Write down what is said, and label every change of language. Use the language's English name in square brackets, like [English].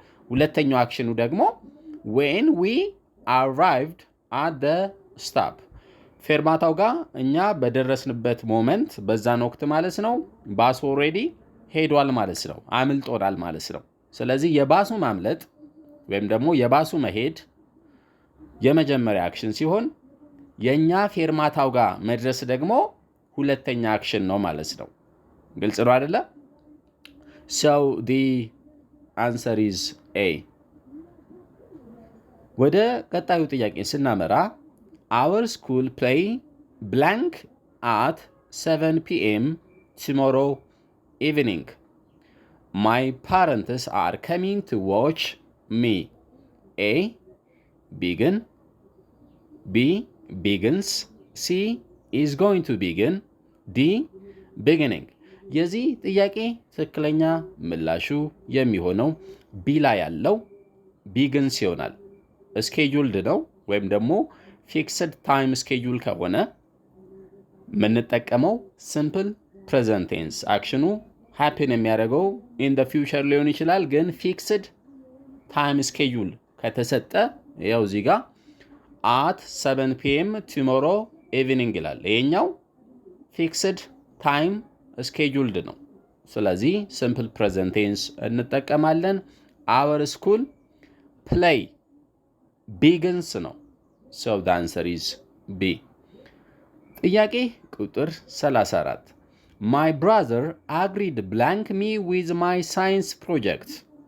[Amharic] ሁለተኛው አክሽኑ ደግሞ [English] when we arrived at the stop [Amharic] ፌርማታው ጋር እኛ በደረስንበት ሞመንት በዛን ወቅት ማለት ነው ባስ ኦልሬዲ ሄዷል ማለት ነው፣ አምልጦናል ማለት ነው። ስለዚህ የባሱ ማምለጥ ወይም ደግሞ የባሱ መሄድ የመጀመሪያ አክሽን ሲሆን የኛ ፌርማታው ጋር መድረስ ደግሞ ሁለተኛ አክሽን ነው ማለት ነው። ግልጽ ነው አይደለ? [English] so the answer is A። [Amharic] ወደ ቀጣዩ ጥያቄ ስናመራ [English] our school play blank at 7 p.m. tomorrow evening. My parents are coming to watch me. A. begin. B. begins. C. is going to begin. D. [Amharic] beginning። የዚህ ጥያቄ ትክክለኛ ምላሹ የሚሆነው ቢ ላይ ያለው ቢግንስ ይሆናል። ስኬጁልድ ነው ወይም ደግሞ ፊክስድ ታይም ስኬጁል ከሆነ የምንጠቀመው ሲምፕል ፕሬዘንት ቴንስ። አክሽኑ ሃፕን የሚያደርገው ኢን ዘ ፊውቸር ሊሆን ይችላል። ግን ፊክስድ ታይም ስኬጁል ከተሰጠ ያው እዚህ ጋር [English] at 7 p.m. tomorrow evening [Amharic] ይላል። ይሄኛው ፊክስድ ታይም ስኬጁልድ ነው። ስለዚህ ሲምፕል ፕሬዘንት ቴንስ እንጠቀማለን። [English] our school play begins ነው። so the answer is B። [Amharic] ጥያቄ ቁጥር 34 [English] my brother agreed blank me with my science project.